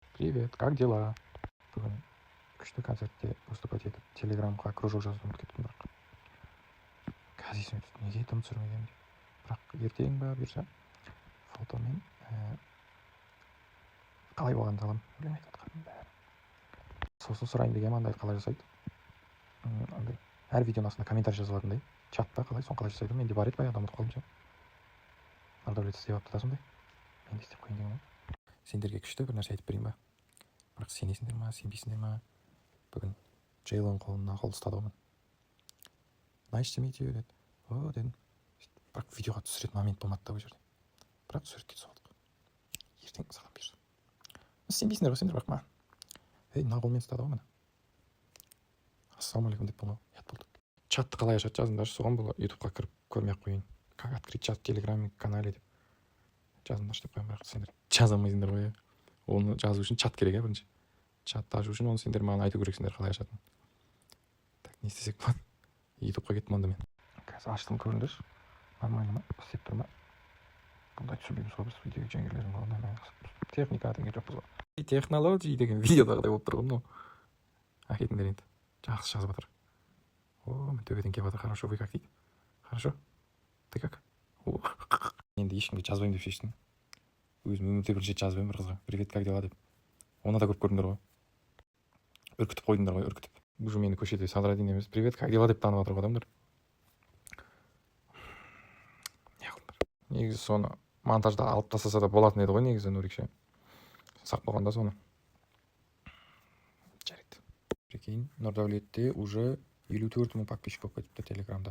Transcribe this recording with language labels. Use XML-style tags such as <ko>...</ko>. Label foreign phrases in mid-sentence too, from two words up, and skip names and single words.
<ru>Привет, как дела?</ru> <kk>Бүгін күшті концертте выступать етіп, телеграмға кружок жазуды ұмытып кеттім, қазір есіме түсті, неге тым түсірмегенмін деп. Бірақ ертең ба бұйырса фотомен қалай болғанын саламын, өлең айтып жатқанның бәрі. Сосын сұрайын дегенмін, андайды қалай жасайды. Андай әр видеоның астына комментарий жазылатындай чатта қалай, соны қалай жасайды. Менде бар еді баяғыда, ұмытып қалдым. Нұрдәулет істеп алыпты да сондай. Мен де істеп қояйын дегенмін. Сендерге күшті бір нәрсе айтып берейін ба? Бірақ сенесіңдер ма, сенбейсіңдер ма? Бүгін Джейлон қолына қол ұстады ғой.</kk> <en>Nice to meet you</en> <kk>деді. О дедім. Бірақ видеоға түсіретін момент болмады да ол жерде. Бірақ суретке түсіп алдық. Ертең саған бұйырса. Сенбейсіңдер ғой сендер, бірақ маған. Мына қолмен ұстады ғой міне. Ассалаумағалейкум деп болмау. Ұят болды. Чатты қалай ашады жазыңдаршы, соған бұл ютубқа кіріп көрмей-ақ қояйын.</kk> <ru>Как открыть чат в телеграме канале</ru> <kk>деп жазыңдаршы деп қоямын, бірақ сендер жаза алмайсыңдар ғой. Оны жазу үшін чат керек, бірінші. Чатты ашу үшін оны сендер маған айту керексіңдер қалай ашатынын. Так, не істесек болады? Ютубқа кеттім онда мен. Қазір аштым, көріңдерші. Нормально ма? Істеп тұр ма? Бұндай түсірмейміз ғой біз видео жеңгелердің орнына. Техника деген жоқпыз ғой. Технология деген видеодағыдай болып тұр ғой мынау. Әкетіңдер енді. Жақсы жазып жатыр. О, мен төбеден келіп жатыр.</kk> <ru>Хорошо, вы как дейді? Хорошо? Ты как?</ru> <kk>Енді ешкімге жазбаймын деп шештім. Өзім өмірде бірінші рет жазбаймын бір қызға.</kk> <ru>Привет, как дела деп.</ru> <kk>Оны да көріп көрдіңдер ғой. Үркітіп қойдыңдар ғой, үркітіп. Уже мені көшеде Садрадин емес,</kk> <ru>привет, как дела</ru> <kk>деп танып жатыр ғой адамдар. Не қылыңдар. Негізі соны монтажда алып тастаса да болатын еді ғой негізі, Нурикше. Сақ болғанда соны. Жарайды. Прикинь, Нұрдәулетте уже 54 мың подписчик болып кетіпті телеграмда.</kk>